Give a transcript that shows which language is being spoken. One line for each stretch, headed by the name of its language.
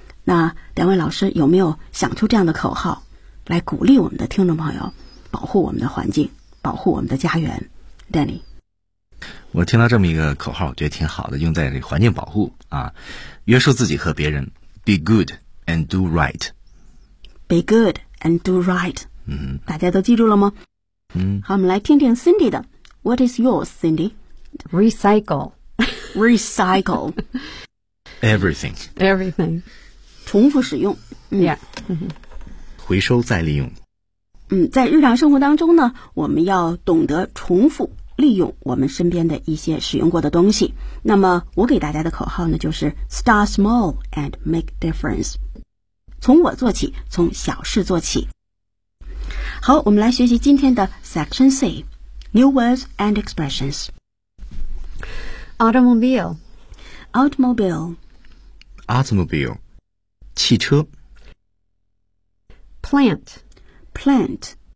Chinese: 那两位老师有没有想出这样的口号，来鼓励我们的听众朋友，保护我们的环境，保护我们的家园？
English: Danny,
Chinese: 我听到这么一个口号，我觉得挺好的，用在这环境保护啊，约束自己和别人 ，
English: Be good and do right. Be good and do right. 嗯，
Chinese: 大家都记住了吗？嗯，好，我们来听听 Cindy 的 ，
English: What is yours, Cindy? Recycle, recycle. Everything, everything.
Chinese: 重复使用。
English: Yeah.
Chinese: 回收再利用。在日常生活当中呢，我们要懂得重复利用我们身边的一些使用过的东西。那么我给大家的口号呢，就是
English: Start small and make difference，
Chinese: 从我做起，从小事做起。好，我们来学习今天的 Section C，
English: New words and expressions。 Automobile， Automobile， Automobile， 汽车。 Plant， Plant，